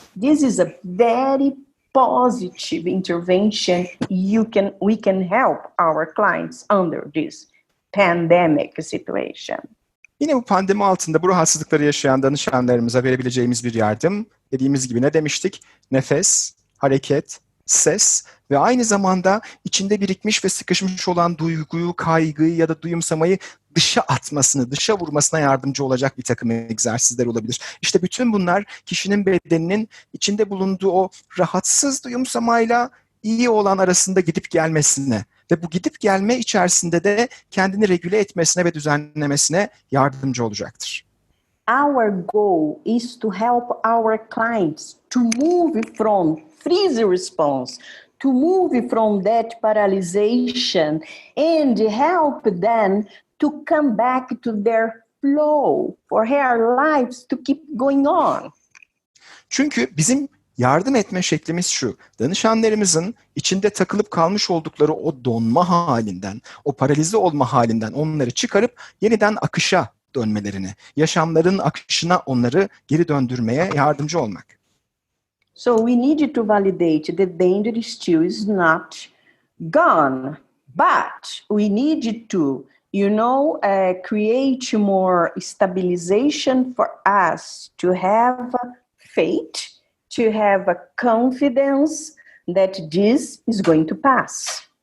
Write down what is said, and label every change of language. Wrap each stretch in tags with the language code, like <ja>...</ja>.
<en>This is a very positive intervention we can help our clients under this pandemic situation.</en> <tr>Yine bu pandemi altında bu rahatsızlıkları yaşayan danışanlarımıza verebileceğimiz bir yardım, dediğimiz gibi ne demiştik? Nefes, hareket, ses ve aynı zamanda içinde birikmiş ve sıkışmış olan duyguyu, kaygıyı ya da duyumsamayı dışa atmasını, dışa vurmasına yardımcı olacak bir takım egzersizler olabilir. İşte bütün bunlar kişinin bedeninin içinde bulunduğu o rahatsız duyumsamayla iyi olan arasında gidip gelmesine ve bu gidip gelme içerisinde de kendini regüle etmesine ve düzenlemesine yardımcı olacaktır.</tr> <en>Our goal is to help our clients to move from freeze response, to move from that paralyzation and help them to come back to their flow, for their lives to keep going on.</en> <tr>Çünkü bizim yardım etme şeklimiz şu: danışanlarımızın içinde takılıp kalmış oldukları o donma halinden, o paralize olma halinden onları çıkarıp yeniden akışa dönmelerini, yaşamların akışına onları geri döndürmeye yardımcı olmak.</tr> <en>So we need to validate that danger still is not gone, but we need to, create more stabilization for us to have faith, to have a confidence that this is going to pass.</en>